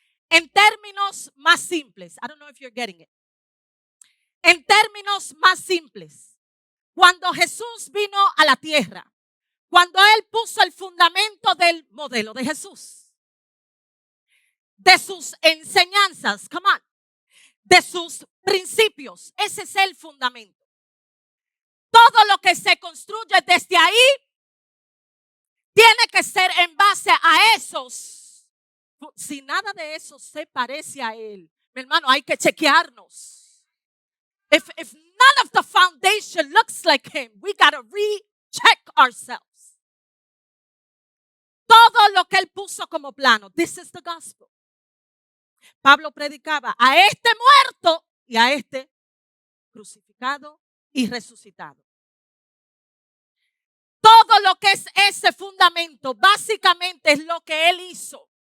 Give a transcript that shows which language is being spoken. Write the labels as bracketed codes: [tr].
[es] En términos más simples, [en] I don't know if you're getting it. [es] En términos más simples, cuando Jesús vino a la tierra, cuando Él puso el fundamento del modelo de Jesús, de sus enseñanzas, [en] come on, [es] de sus principios, ese es el fundamento. Todo lo que se construye desde ahí tiene que ser en base a esos Si nada de eso se parece a Él, mi hermano, hay que chequearnos. [en] If none of the foundation looks like Him, we got to recheck ourselves. [es] Todo lo que Él puso como plano. [en] This is the gospel. [es] Pablo predicaba a este muerto y a este crucificado y resucitado. Todo lo que es ese fundamento, básicamente es lo que Él hizo.